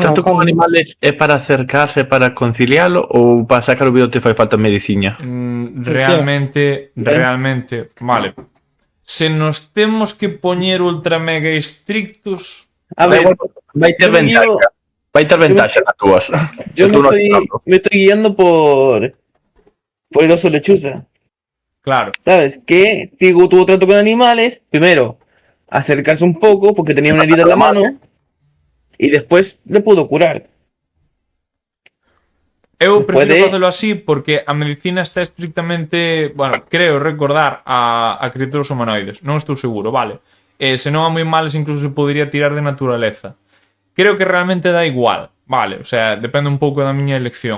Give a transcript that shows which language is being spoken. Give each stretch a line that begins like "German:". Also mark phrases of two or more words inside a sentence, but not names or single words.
Galician: tanto como animales é para acercarse, para concilialo, ou para sacar o virote fai falta medicina? Realmente, vale. Se nos temos que poñer ultra mega estrictos, A ver, vai ter ventaxa. Vai ter ventaxa nas túas.
Spanish: Yo me estoy guiando por el oso lechuza. claro. ¿Sabes? Que Tigo tuvo trato con animales. Primero, acercarse un poco porque tenía una herida en la mano. Y después le pudo curar.
Galician: Eu prefiro facelo así porque a medicina está estrictamente, bueno, creo recordar a criaturas humanoides. Non estou seguro, vale. Se non a moi males incluso se podería tirar de naturaleza. Creo que realmente dá igual, vale.
Spanish: O sea,
Galician: depende un pouco da miña elección.